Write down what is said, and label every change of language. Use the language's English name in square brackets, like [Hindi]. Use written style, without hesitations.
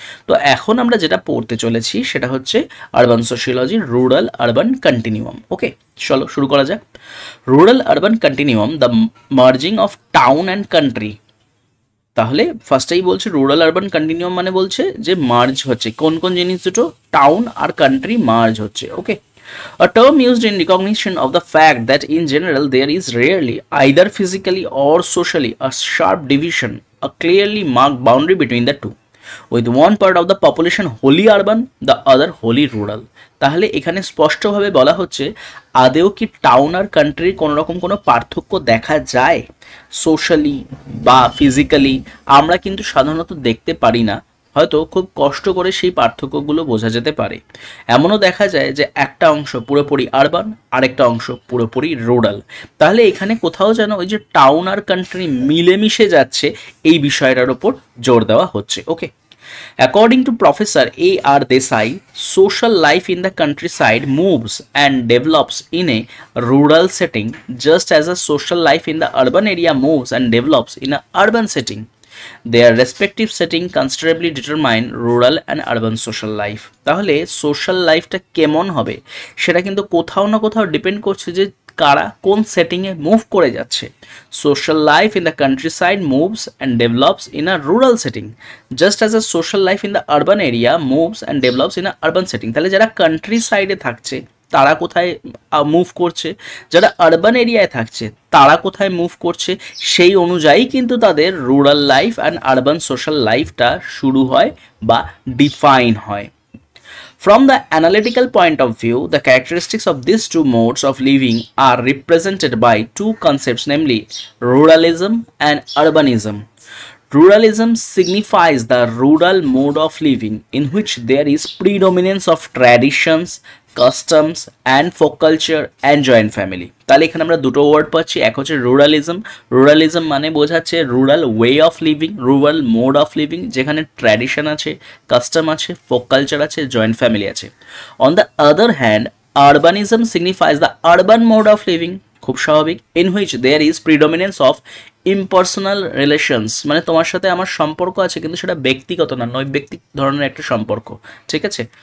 [Bangla] তো এখন আমরা যেটা পড়তে চলেছি সেটা হচ্ছে urban sociology rural urban continuum. [English] okay, [Bangla] চলো শুরু করা যাক। [English] Rural urban continuum, the merging of town and country. [Bangla] তাহলে ফার্স্টেই বলছে রুরাল আরবান কন্টিনিউয়াম মানে বলছে যে মার্জ হচ্ছে কোন কোন জিনিস দুটো, টাউন আর কান্ট্রি মার্জ হচ্ছে। [English] Okay, a term used in recognition of the fact that in general there is rarely, either physically or socially, a sharp division, a clearly marked boundary between the two, with one part of the population wholly urban, the other wholly rural. [Bangla] তাহলে এখানে স্পষ্টভাবে বলা হচ্ছে আদেও কি town আর কান্ট্রির কোনো রকম কোনো পার্থক্য দেখা যায় সোশ্যালি বা ফিজিক্যালি? আমরা কিন্তু সাধারণত দেখতে পারি না, হয়তো খুব কষ্ট করে সেই পার্থক্যগুলো বোঝা যেতে পারে। এমনও দেখা যায় যে একটা অংশ পুরোপুরি আরবান, আরেকটা অংশ পুরোপুরি রুরাল। তাহলে এখানে কোথাও যেন ওই যে টাউন আর কান্ট্রি মিলেমিশে যাচ্ছে এই বিষয়টার ওপর জোর দেওয়া হচ্ছে। [English] Okay, according to Professor A.R. Desai, social life in the countryside moves and develops in a rural setting just as a social life in the urban area moves and develops in an urban setting. Their respective setting considerably determine rural and urban social life. [Bangla] তাহলে social লাইফটা কেমন হবে সেটা কিন্তু কোথাও না কোথাও depend করছে যে কারা কোন সেটিংয়ে মুভ করে যাচ্ছে। [English] Social life in the countryside moves and develops in a rural setting just as a social life in the urban area moves and develops in a urban setting. [Bangla] তাহলে যারা country সাইডে থাকছে তারা কোথায় move করছে, যারা urban এরিয়ায় থাকছে তারা কোথায় মুভ করছে, সেই অনুযায়ী কিন্তু তাদের rural life and urban social লাইফটা শুরু হয় বা ডিফাইন হয়। [English] From the analytical point of view, the characteristics of these two modes of living are represented by two concepts, namely ruralism and urbanism. Ruralism signifies the rural mode of living in which there is predominance of traditions, customs and folk culture and joint family. [Bangla] তাহলে এখানে আমরা দুটো word পাচ্ছি, এক হচ্ছে রুরালিজম। রুরালিজম মানে বোঝাচ্ছে [English] rural way of living, [Bangla] rural mode of living, যেখানে ট্র্যাডিশন আছে, কাস্টম আছে, ফোক কালচার আছে, জয়েন্ট ফ্যামিলি আছে। [English] on the other hand urbanism signifies the urban mode of living, [Bangla] খুব স্বাভাবিক, [English] in which there is predominance of impersonal relations, [Bangla] মানে তোমার সাথে আমার সম্পর্ক আছে কিন্তু সেটা ব্যক্তিগত না, নৈব্যক্তিক ধরনের একটা সম্পর্ক, ঠিক আছে।